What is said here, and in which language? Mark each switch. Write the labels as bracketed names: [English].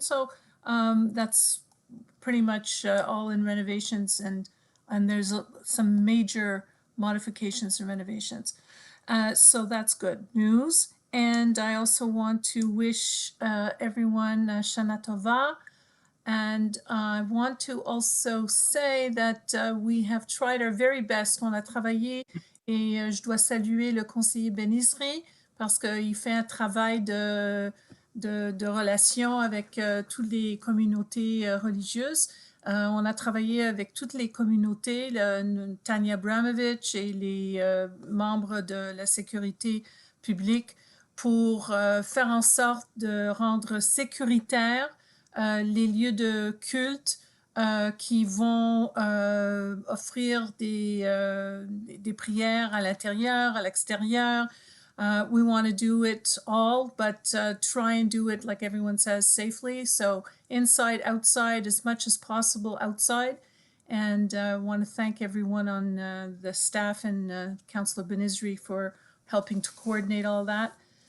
[English] So that's pretty much all in renovations, and there's some major modifications and renovations. So that's good news. And I also want to wish everyone Shana Tova. And I want to also say that we have tried our very best. [French] On a travaillé et je dois saluer le conseiller Ben-Isri parce qu'il fait un travail de relation avec toutes les communautés religieuses. On a travaillé avec toutes les communautés, Tanya Abramovich et les membres de la sécurité publique pour faire en sorte de rendre sécuritaires les lieux de culte qui vont offrir des prières à l'intérieur, à l'extérieur. [English] We want to do it all, but try and do it, like everyone says, safely. So inside, outside, as much as possible outside. And I want to thank everyone on the staff and Councillor Ben-Isri for helping to coordinate all that.